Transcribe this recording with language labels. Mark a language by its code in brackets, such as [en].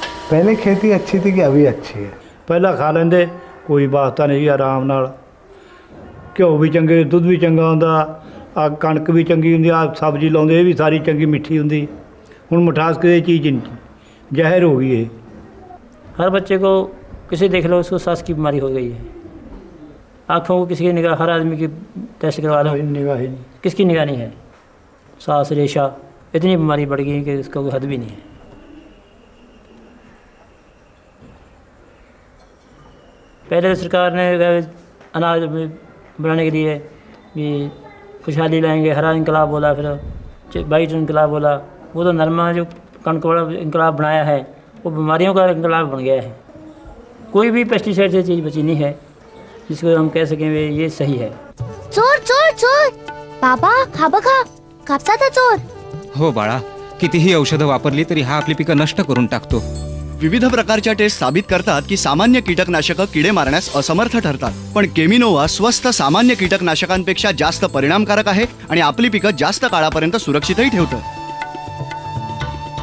[hi] पहले खेती अच्छी थी कि अभी अच्छी है? [pa] ਪਹਿਲਾਂ ਖਾ ਲੈਂਦੇ ਕੋਈ ਵਾਸਤਾ ਨਹੀਂ ਆਰਾਮ ਨਾਲ, ਘਿਓ ਵੀ ਚੰਗੇ, ਦੁੱਧ ਵੀ ਚੰਗਾ ਹੁੰਦਾ, ਆ ਕਣਕ ਵੀ ਚੰਗੀ ਹੁੰਦੀ, ਆ ਸਬਜ਼ੀ ਲਾਉਂਦੇ ਇਹ ਵੀ ਸਾਰੀ ਚੰਗੀ ਮਿੱਠੀ ਹੁੰਦੀ। ਹੁਣ ਮਿਠਾਸ ਕਿਸੇ ਚੀਜ਼ ਨਹੀਂ, ਜ਼ਹਿਰ हो गई है। [hi] हर बच्चे को किसी देख लो उसको सांस की बीमारी हो गई है, आँखों को किसी की निगाह, हर आदमी की टेस्ट करवा लो निगाह ही नहीं, किसकी निगाह नहीं है, सांस रेशा, इतनी बीमारी बढ़ गई कि उसका कोई हद भी नहीं है। पहले सरकार ने अनाज बनाने के लिए भी खुशहाली लाएंगे, हरा इनकलाब बोला, फिर वाइट इनकलाब बोला, वो तो नरमा जो कणक वाला इनकलाब बनाया है वो बीमारियों का इनकलाब बन गया है। कोई भी पेस्टिसाइड से चीज़ बची नहीं है जिसको हम कह सकें ये सही है। [mr] चोर चोर चोर, बाबा खा बघा, कापसाचा चोर। हो बाळा, कितीही औषधं वापरली तरी हा आपली पिकं नष्ट करून टाकतो। विविध प्रकारच्या टेस्ट साबित करतात की सामान्य कीटकनाशकं किडे मारण्यास असमर्थ ठरतात, पण केमिनोवा स्वस्त सामान्य कीटकनाशकांपेक्षा जास्त परिणामकारक आहे आणि आपली पिकं जास्त काळापर्यंत सुरक्षितही ठेवतं।